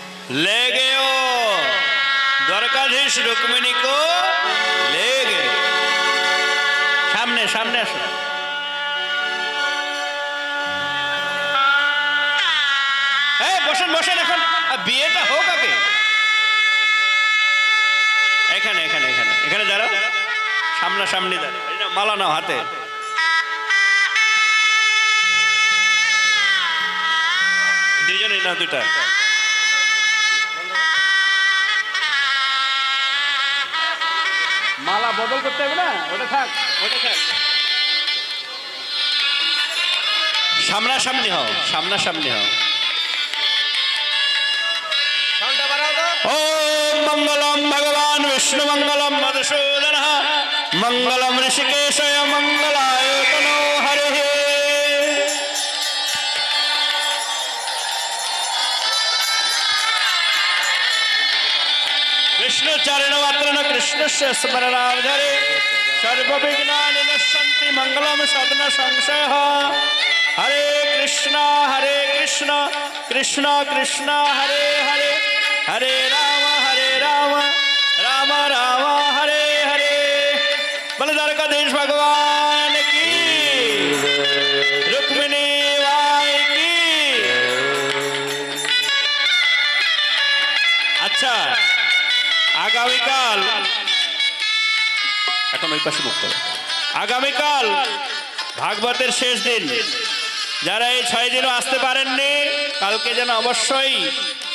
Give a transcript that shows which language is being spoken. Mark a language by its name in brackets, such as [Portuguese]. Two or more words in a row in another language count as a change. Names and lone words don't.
[Hindi] ले गए हो, द्वारकाधीश रुक्मिणी को ले गए। [Bangla] সামনে সামনে আসো। এই বসেন বসেন, এখন বিয়েটা হোক আগে। এখানে এখানে এখানে এখানে দাঁড়াও, সামনাসামনি দাঁড়াও, মালা নাও হাতে। দুজনেই না, দুটা। মালা বদল করতে হবে না, ওটা থাক, ওটা থাক। সামনাসামনি হও, সামনাসামনি হও। [Sanskrit] ओम मंगलम भगवान विष्णु मंगलम मधुसूदन मंगलम ऋषिकेशय मंगलाय तनो हरे। विष्णु चरण वत्रण कृष्ण से स्मरणावधरे सर्व विघ्नानि नश्यन्ति मंगलम सदन संशय। हरे कृष्णा कृष्ण कृष्ण हरे हरे, हरे राम राम राम हरे हरे। [Hindi] बोलो द्वारकाधीश भगवान की, रुक्मिणी माई की। [Bangla] अच्छा, আগামীকাল এখন ওই পাশে মুখ করো। আগামীকাল ভাগবতের শেষ দিন, যারা এই 6 দিনও আসতে পারেননি কালকে যেন অবশ্যই